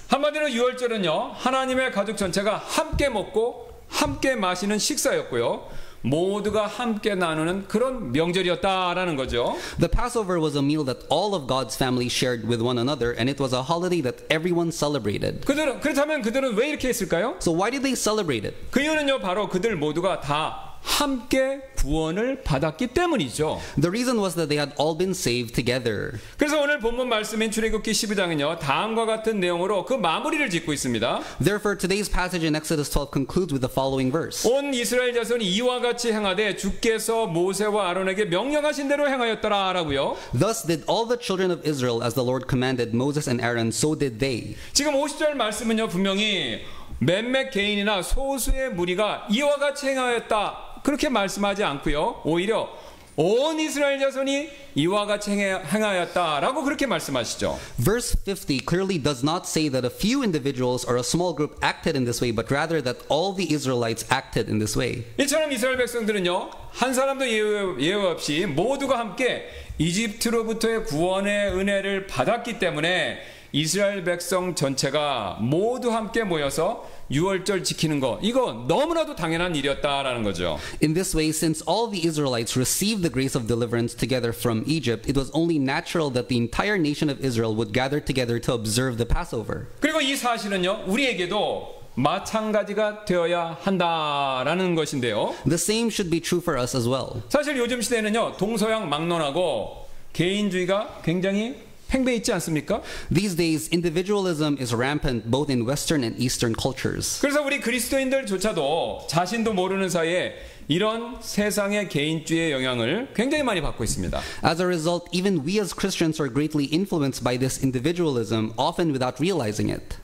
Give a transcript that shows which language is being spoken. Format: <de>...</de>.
<ko>한마디로 6월절은요, 하나님의 가족 전체가 함께 먹고 함께 마시는 식사였고요. 모두가 함께 나누는 그런 명절이었다라는 거죠.</ko> <en>The Passover was a meal that all of God's family shared with one another, and it was a holiday that everyone celebrated.</en> <ko>그렇다면 그들은 왜 이렇게 했을까요?</ko> <en>So why did they celebrate it?</en> <ko>그 이유는요, 바로 그들 모두가 다 함께 구원을 받았기 때문이죠.</ko> <en>The reason was that they had all been saved together.</en> <ko>그래서 오늘 본문 말씀인 출애굽기 12장은요, 다음과 같은 내용으로 그 마무리를 짓고 있습니다.</ko> <en>Therefore, today's passage in Exodus 12 concludes with the following verse.</en> <ko>온 이스라엘 자손이 이와 같이 행하되 주께서 모세와 아론에게 명령하신 대로 행하였더라라고요.</ko> <en>Thus did all the children of Israel as the Lord commanded Moses and Aaron, so did they.</en> <ko>지금 50절 말씀은요, 분명히 몇몇 개인이나 소수의 무리가 이와 같이 행하였다 그렇게 말씀하지 않고요, 오히려 온 이스라엘 자손이 이와 같이 행하였다라고 그렇게 말씀하시죠.</ko> <en>Verse 50 clearly does not say that a few individuals or a small group acted in this way, but rather that all the Israelites acted in this way.</en> <ko>이처럼 이스라엘 백성들은요, 한 사람도 예외 없이 모두가 함께 이집트로부터의 구원의 은혜를 받았기 때문에 이스라엘 백성 전체가 모두 함께 모여서 6월절 지키는 거, 이거 너무나도 당연한 일이었다라는 거죠.</ko> <en>In this way, since all the Israelites received the grace of deliverance together from Egypt, it was only natural that the entire nation of Israel would gather together to observe the Passover.</en> <ko>그리고 이 사실은요, 우리에게도 마찬가지가 되어야 한다라는 것인데요.</ko> <en>The same should be true for us as well.</en> <ko>사실 요즘 시대는요, 동서양 막론하고 개인주의가 굉장히 팽배해 있지 않습니까?</ko> <en>These days, individualism is rampant both in Western and Eastern cultures.</en> <ko>그래서 우리 그리스도인들조차도 자신도 모르는 사이에 이런 세상의 개인주의의 영향을 굉장히 많이 받고 있습니다.</ko> <en>As a result, even we as Christians are greatly influenced by this individualism, often without realizing it.</en>